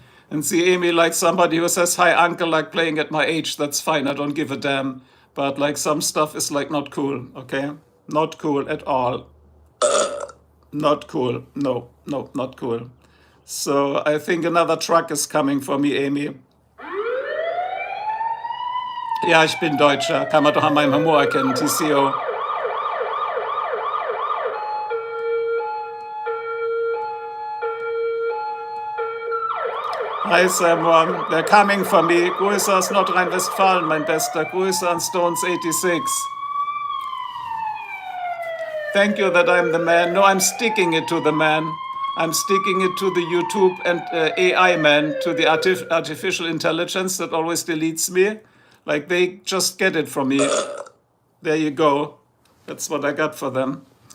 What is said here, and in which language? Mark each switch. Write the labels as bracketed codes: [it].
[en] And see, Amy, like somebody who says, hi, uncle, like playing at my age, that's fine. I don't give a damn. But like some stuff is like not cool, okay? Not cool at all. Not cool. No, not cool. So I think another truck is coming for me, Amy. [de] Ja, ich bin Deutscher. Kann man doch an meinem Humor erkennen, TCO. [en] Hi, Simon. They're coming for me. [de] Grüße aus Nordrhein-Westfalen, mein Bester. Grüße an Stones86. [en] Thank you that I'm the man. No, I'm sticking it to the man. I'm sticking it to the YouTube and AI man, to the artificial intelligence that always deletes me. Like, they just get it from me. There you go. That's what I got for them.